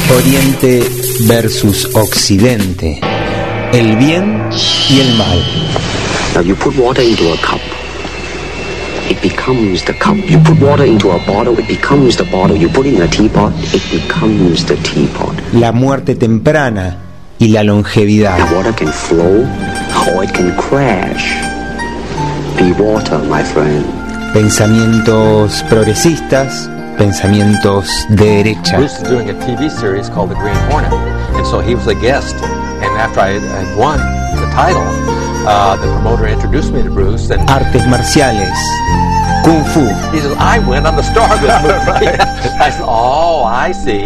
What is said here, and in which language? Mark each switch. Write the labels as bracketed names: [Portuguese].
[Spanish] Oriente versus Occidente. El bien y el mal. [English] Now you put water into a cup, it becomes the cup. You put water into a bottle, it becomes the bottle. You put it in a teapot, it becomes the teapot. [Spanish] La muerte temprana y la longevidad. [English] The water can flow or it can crash. Be water, my friend. [Spanish] Pensamientos progresistas, pensamientos de derecha. [English] Bruce is doing a TV series called The Green Hornet, and so he was a guest. And after I had won the title. The promoter introduced me to Bruce and [Spanish] artes marciales, kung fu. [English] He says, I win, I'm the star of this movie. Right. I said, oh, I see.